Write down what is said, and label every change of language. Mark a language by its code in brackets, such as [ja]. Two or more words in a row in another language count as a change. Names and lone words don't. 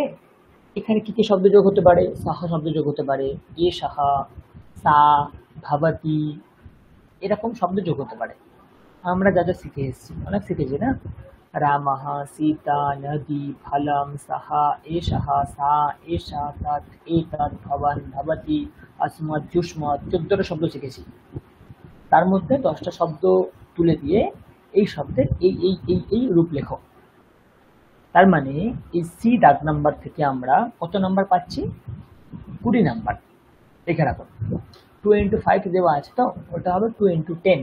[bn] এখানে কি কি শব্দ যোগ হতে পারে? সাহা শব্দ যোগ হতে পারে, এ সাহা, সা, ভবতি, এরকম শব্দ যোগ হতে পারে। আমরা যা যা শিখে এসেছি, অনেক শিখেছি না? রামः, সীতা, নদী, ফলম, সাহা, এষः, সা, এষা, তৎ, এতৎ, ভবন, ভবতি, अस्मत्, যুষ্মৎ, 14টা শব্দ শিখেছি। তার মধ্যে 10টা শব্দ তুলে দিয়ে এই শব্দের এই এই এই এই রূপ লেখো। তার মানে এই সি দাগ নাম্বার থেকে আমরা কত নাম্বার পাচ্ছি? 20 নাম্বার। লিখে রাখুন। 2 into 5 দেওয়া আছে, তো ওটা হবে 2 into 10।